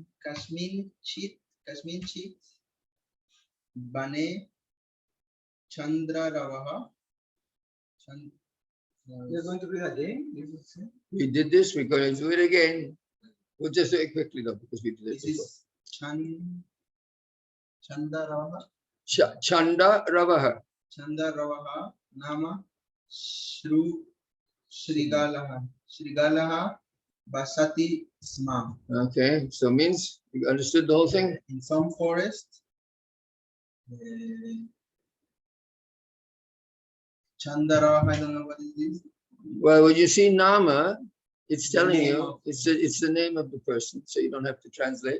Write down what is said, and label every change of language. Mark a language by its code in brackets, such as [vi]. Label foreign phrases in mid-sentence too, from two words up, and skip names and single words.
[sa] chit bane Chandra Ravaha. [en] You're going to read again? We did this, we're going to do it again. We'll just do it quickly though, because we did it. This is Chanda Ravaha. Chanda Ravaha. [sa] Chanda Ravaha Nama Shrigalaha Basati Sma. [en] Okay, so means you understood the whole thing? In some forest, Chanda Ravaha, I don't know what it is. Well, when you see Nama, it's telling you it's the name of the person, so you don't have to translate.